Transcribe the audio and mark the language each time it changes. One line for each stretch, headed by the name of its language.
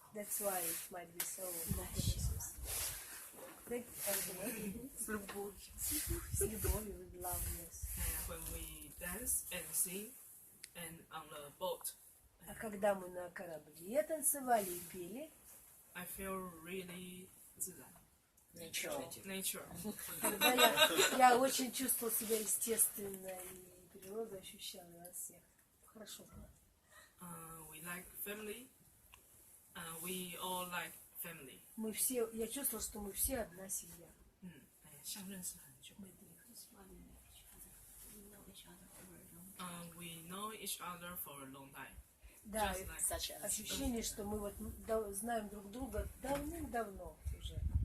English: That's why it might be so delicious.
Russian: С любовью,
English: with love, yes. And when we dance and sing, and on the boat,
Russian: А когда мы на корабле танцевали и пели,
English: I feel really
Chinese: 自然
English: nature.
Russian: когда я очень чувствовал себя естественно, и природу ощущала нас всех. Хорошо было.
English: We like family. We all like family.
Russian: Мы все, я чувствовала, что мы все одна семья.
Chinese: 像认识很久。
English: We know each other for a long time.
Russian: Да,
English: Just like Such as.
Russian: ощущение, что мы вот знаем друг друга давным-давно уже.